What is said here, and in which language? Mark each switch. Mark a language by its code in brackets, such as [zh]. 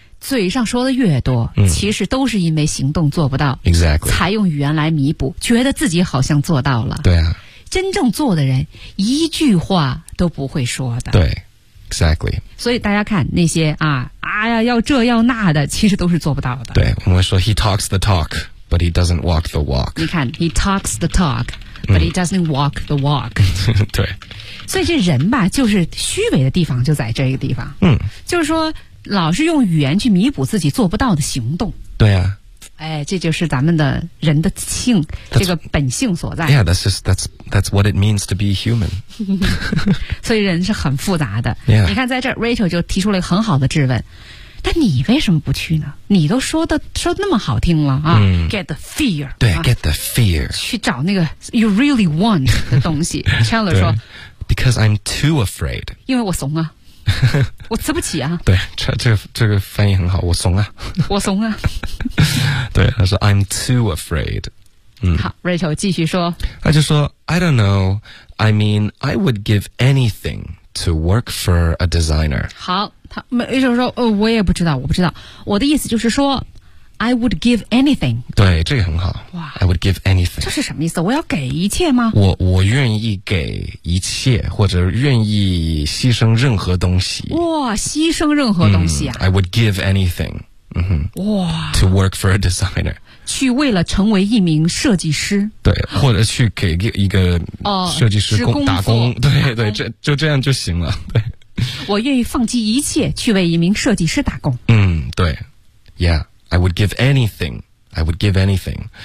[zh] 嘴上说的越多其实都是因为行动做不到 [en] exactly [zh] 才用语言来弥补觉得自己好像做到了对啊真正做的人一句话都不会说的对 exactly 所以大家看那些啊哎呀要这要那的其实都是做不到的对我们会说 [en] he talks the talk but he doesn't walk the walk [zh] 你看 [en] he talks the talk but he doesn't walk the walk [zh] 对所以这人吧就是虚伪的地方就在这个地方就是说老是用语言去弥补自己做不到的行动对啊哎，这就是咱们的人的性，这个本性所在。 [en] Yeah, that's what it means to be human. [zh] 所以人是很复杂的。 [en] Yeah. [zh] 你看在这儿 ，Rachel 就提出了一个很好的质问。但你为什么不去呢？你都说那么好听了啊、嗯、 [en] ，get the fear，对、啊、，get the fear， [zh] 去找那个 [en] you really want [zh] 的东西。Chandler 说 [en] ，because I'm too afraid， [zh] 因为我怂啊，我吃不起啊。对，这个翻译很好，我怂啊，我怂啊。对，他说 [en] I'm too afraid。 [zh] 嗯，好 ，Rachel 继续说，他就说 [en] I don't know， I mean I would give anything。 To work for a designer. [zh] 好，他没就是说，我也不知道，我不知道。我的意思就是说 ， [en] I would give anything. [zh] 对，这个很好。哇 [en] ，I would give anything. [zh] 这是什么意思？我要给一切吗？我愿意给一切，或者愿意牺牲任何东西。哇，牺牲任何东西啊、 [en] ！I would give anything. 嗯哼。 [zh] 哇。 [en] To work for a designer. [zh] 去为了成为一名设计师。对，或者去给一个设计师工打工，对对，就这样就行了。对，我愿意放弃一切去为一名设计师打工。 [en] 嗯，对 ，Yeah， I would give anything， I would give anything。